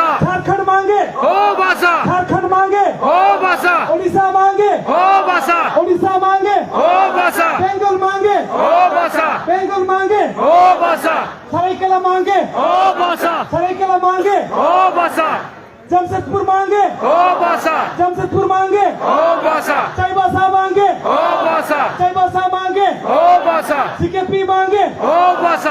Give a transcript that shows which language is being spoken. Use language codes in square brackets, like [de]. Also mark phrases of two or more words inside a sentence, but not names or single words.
[hi] झारखंड मांगे हो भाषा, झारखंड मांगे हो भाषा, उड़ीसा मांगे हो भाषा, उड़ीसा मांगे हो भाषा, बेंगल मांगे हो भाषा, बेंगल मांगे हो भाषा, सरायकेला मांगे हो भाषा, सरायकेला मांगे हो भाषा, जमशेदपुर मांगे हो भाषा, जमशेदपुर मांगे हो भाषा, चाईबासा मांगे हो भाषा, चाईबासा मांगे हो भाषा, सीकेपी मांगे हो भाषा,